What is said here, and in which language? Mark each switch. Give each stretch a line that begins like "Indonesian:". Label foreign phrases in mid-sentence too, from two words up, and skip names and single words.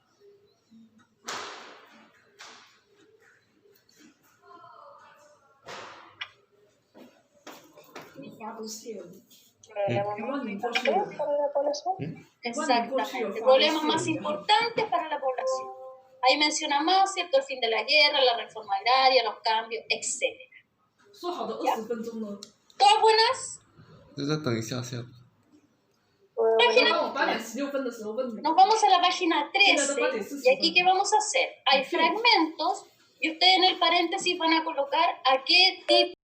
Spanish: Exactamente. Problemas más importantes para la población. Ahí menciona más, ¿cierto? El fin de la guerra, la reforma agraria, los cambios, etc.
Chinese: 说好的20分钟呢？
Spanish: ¿Todas buenas?
Chinese: 就再等一下下。刚刚我8点16分的时候问你，
Spanish: Nos vamos a la página 13. ¿Y aquí qué vamos a hacer? Hay fragmentos y ustedes en el paréntesis van a colocar a qué tipo